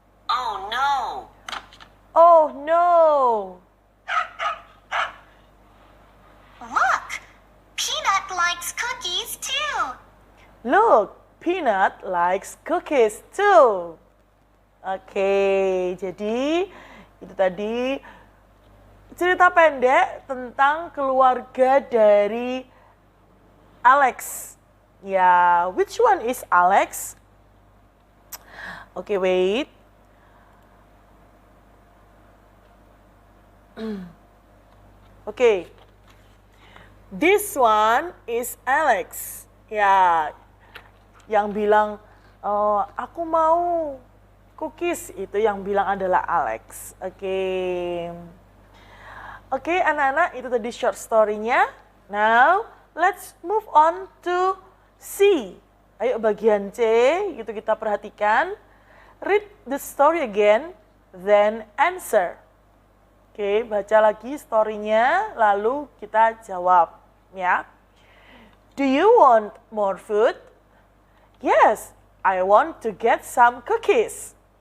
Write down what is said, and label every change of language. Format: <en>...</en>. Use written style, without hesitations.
<en>Oh no! Oh no! Look, Peanut likes cookies too. Look, Peanut likes cookies too.</en> <id>Oke, jadi itu tadi cerita pendek tentang keluarga dari Alex.</id> <en>Ya, which one is Alex? Okay, wait. Okay. This one is Alex.</en> <id>Ya, yang bilang aku mau cookies, itu yang bilang adalah Alex. Oke. Oke, anak-anak, itu tadi</id> <en>short story-</en> <id>nya.</id> <en>Now, let's move on to C.</en> <id>Ayo bagian C, itu kita perhatikan.</id> <en>Read the story again, then answer.</en> <id>Oke, baca lagi story-nya, lalu kita jawab. Ya.</id> <en>Do you want more food? Yes, I want to get some cookies.</en>